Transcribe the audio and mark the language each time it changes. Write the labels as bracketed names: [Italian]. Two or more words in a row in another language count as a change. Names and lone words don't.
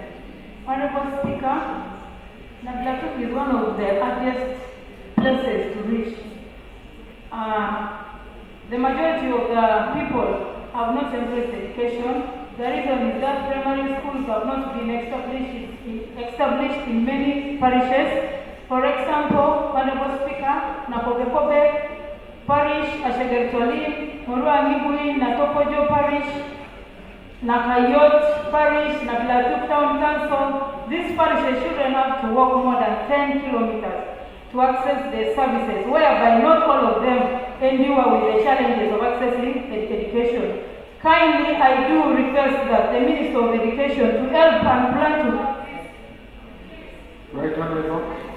[English] Honorable Speaker, Nablatuk is one of the hardest places to reach. The majority of the people have not embraced education. The reason is that primary schools have not been established in many parishes. For example, Honorable Speaker, Napogepobe Parish, Ashegertoli, Moruangibui, Natopojo Parish, Nakayot Parish, Nablatuk Town Council. These parishes shouldn't have to walk more than 10 kilometers to access the services, whereby not all of them endure with the challenges of accessing education. Kindly, I do request that the Minister of Education to help and plan to... Right Honorable.